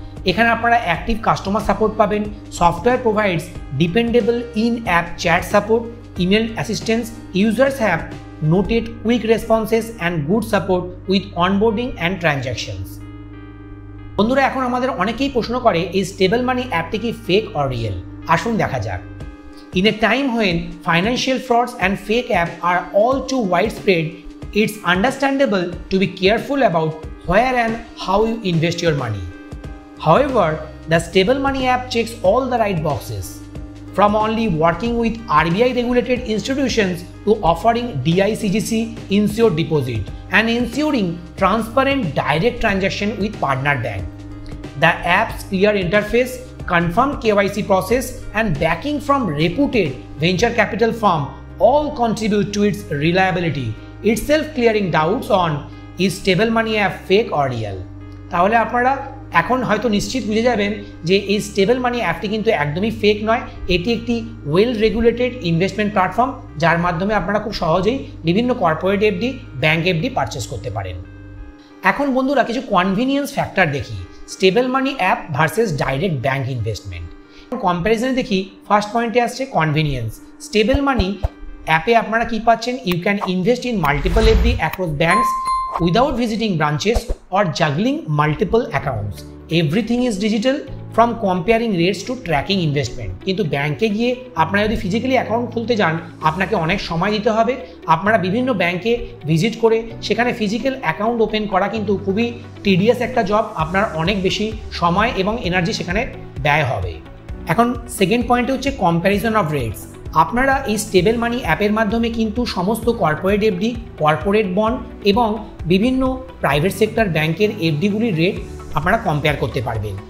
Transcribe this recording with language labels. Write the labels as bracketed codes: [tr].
[bn] এখানে আপনারা active customer support পাবেন। [en] Software provides dependable in app chat support, email assistance, users have noted quick responses and good support with onboarding and transactions. [bn] বন্ধুরা, এখন আমাদের অনেকেই প্রশ্ন করে এই স্টেবল মানি অ্যাপটি কি [en] Fake or real. [bn] আসুন দেখা যাক। [en] In a time when financial frauds and fake apps are all too widespread, it's understandable to be careful about where and how you invest your money. However, the Stable Money app checks all the right boxes, from only working with RBI regulated institutions to offering DICGC insured deposit and ensuring transparent direct transaction with partner bank. The app's clear interface, confirmed KYC process and backing from reputed venture capital firm all contribute to its reliability, itself clearing doubts on is Stable Money app fake or real. [bn] তাহলে আপনারা এখন হয়তো নিশ্চিত বুঝে যাবেন যে এই stable মানি অ্যাপটি কিন্তু একদমই ফেক নয়। এটি একটি ওয়েল রেগুলেটেড ইনভেস্টমেন্ট প্ল্যাটফর্ম, যার মাধ্যমে আপনারা খুব সহজেই বিভিন্ন corporate FD, bank FD purchase করতে পারেন। এখন বন্ধুরা কিছু কনভিনিয়েন্স ফ্যাক্টর দেখি stable money app versus direct bank investment. কম্প্যারিজনে দেখি ফার্স্ট পয়েন্টে আসছে কনভিনিয়েন্স। স্টেবল মানি অ্যাপে আপনারা কি পাচ্ছেন? [en] You can invest in multiple FD across banks without visiting branches or juggling multiple accounts. Everything is digital, from comparing rates to tracking investment. [bn] কিন্তু ব্যাংকে গিয়ে আপনারা যদি ফিজিক্যালি অ্যাকাউন্ট খুলতে যান আপনাকে অনেক সময় দিতে হবে। আপনারা বিভিন্ন ব্যাংকে ভিজিট করে সেখানে ফিজিক্যাল অ্যাকাউন্ট ওপেন করা কিন্তু খুবই টিডিয়াস একটা জব। আপনার অনেক বেশি সময় এবং এনার্জি সেখানে ব্যয় হবে। এখন সেকেন্ড পয়েন্টে হচ্ছে কম্প্যারিজন অফ রেটস। আপনারা এই স্টেবল মানি অ্যাপের মাধ্যমে কিন্তু সমস্ত কর্পোরেট এফডি, কর্পোরেট বন্ড এবং বিভিন্ন প্রাইভেট সেক্টর ব্যাংকের এফডিগুলির রেট আপনারা কম্পেয়ার করতে পারবেন।